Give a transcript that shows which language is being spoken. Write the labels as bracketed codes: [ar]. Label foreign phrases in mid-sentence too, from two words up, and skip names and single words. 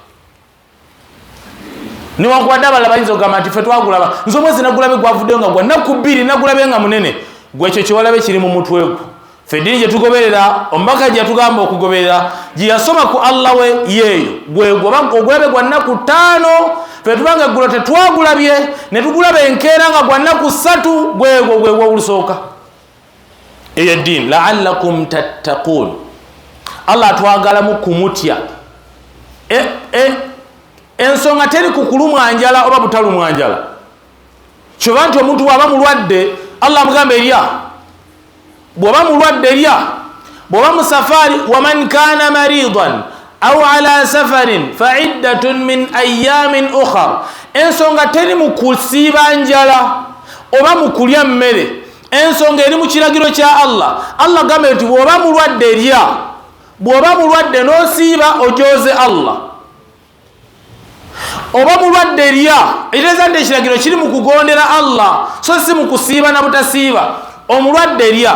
[lg] niwankubadde abalala bayinza okugamba nti ffe twagulaba nze omwezi nagulabe gwavuddeyo nga gwa nnaku 2 nagulabe nga munene gwekyo kyewalabe kiri mu mutwe gwo ffe eddiini gye tugoberera omubaka gye yatugamba okugoberera gye yasoma ku Allah we yeeyo ogulabe gwa nnaku 5 ffe tubanga eggulo tetwagulabye ne tugulaba enkeera nga gwa nnaku 3 gwegwo olusooka eyo eddiini [ar] لعلكم تتقون [lg] Allah atwagalamu kumutya ensonga teri kukulumwa njala oba butalumwa njala kyova nti omuntu bw'aba mulwadde Allah amugamba erya bw'oba mulwadde erya bw'oba mu safari [ar] ومن كان مريضا أو على سفر فعدة من أيام أخر [lg] ensonga teri mu kusiiba njala oba mu kulya mmere ensonga eri mu kiragiro kya Allah agamba nti bw'oba mulwadde erya bw'oba mulwadde n'osiiba ojoze Allah oba mulwadde erya ekitegeeza nti ekiragiro kiri mu kugondera Allah so si mu kusiiba na butasiiba omulwadde erya